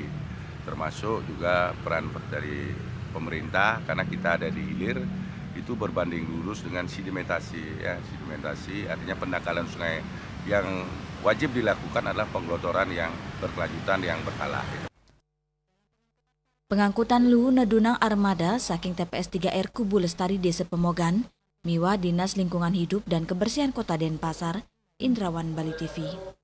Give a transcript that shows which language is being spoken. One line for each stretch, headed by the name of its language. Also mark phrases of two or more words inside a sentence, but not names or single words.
Indonesian: Termasuk juga peran dari pemerintah karena kita ada di hilir. Itu berbanding lurus dengan sedimentasi ya, sedimentasi artinya pendangkalan sungai yang wajib dilakukan adalah penggelotoran yang berkelanjutan yang berkala.
Balinese: Pengangkutan lu nedunang armada saking TPS 3R Kubu Lestari Desa Pemogan, miwa Dinas Lingkungan Hidup dan Kebersihan Kota Denpasar, Indrawan Bali TV.